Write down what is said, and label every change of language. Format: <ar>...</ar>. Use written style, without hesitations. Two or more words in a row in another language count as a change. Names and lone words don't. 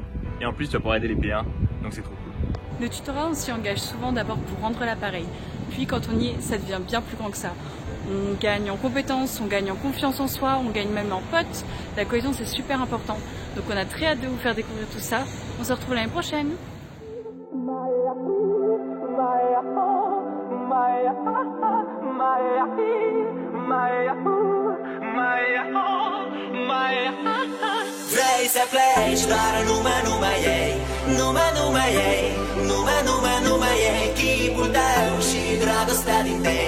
<fr>Et en plus tu vas pouvoir aider les P1, donc c'est trop cool. Le tutorat, on s'y engage souvent d'abord pour rendre l'appareil. Puis quand on y est, ça devient bien plus grand que ça. On gagne en compétences, on gagne en confiance en soi, on gagne même en potes. La cohésion c'est super important. Donc on a très hâte de vous faire découvrir tout ça. On se retrouve l'année prochaine.</fr> <ro>Vrei să pleci, dar numai ei, numai ei, numai ei, chipul tău și dragostea din tei.</ro>